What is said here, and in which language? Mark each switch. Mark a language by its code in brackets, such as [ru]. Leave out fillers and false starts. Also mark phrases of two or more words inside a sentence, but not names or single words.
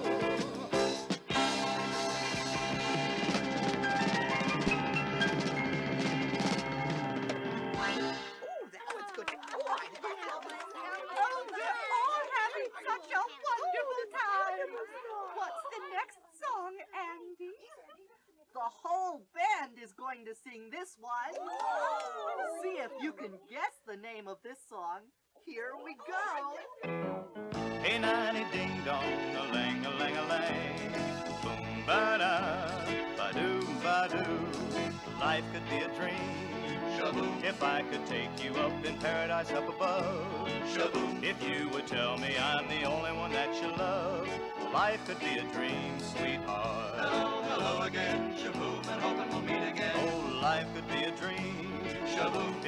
[en] Oh, we're all having such a wonderful time. What's the next song, Andy? The whole band is going to sing this one. See if you can guess the name of this song. Here we go. Hey, nanny ding dong, a lang, a lang, a lang. Boom, ba da, ba doo, ba doo. Life could be a dream. Shaboom. If I could take you up in paradise up above. Shaboom. If you would tell me I'm the only one that you love. Life could be a dream, sweetheart. Hello, hello again, Shaboom, and hoping we'll meet again. Oh, life could be a dream. Shaboom.